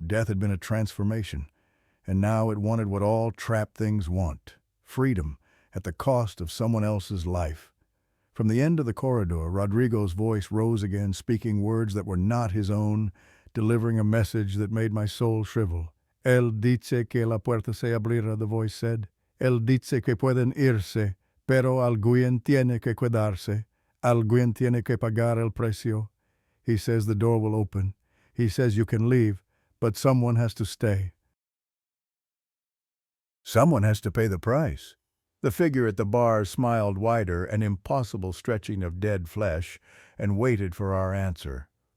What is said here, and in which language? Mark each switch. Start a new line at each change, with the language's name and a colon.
English: Death had been a transformation. And now it wanted what all trapped things want. Freedom, at the cost of someone else's life. From the end of the corridor, Rodrigo's voice rose again, speaking words that were not his own, delivering a message that made my soul shrivel.
Spanish: Él dice que la puerta se abrirá,
English: the voice said.
Spanish: Él dice que pueden irse, pero alguien tiene que quedarse. Alguien tiene que pagar el precio.
English: He says the door will open. He says you can leave, but someone has to stay. Someone has to pay the price. The figure at the bar smiled wider, an impossible stretching of dead flesh, and waited for our answer.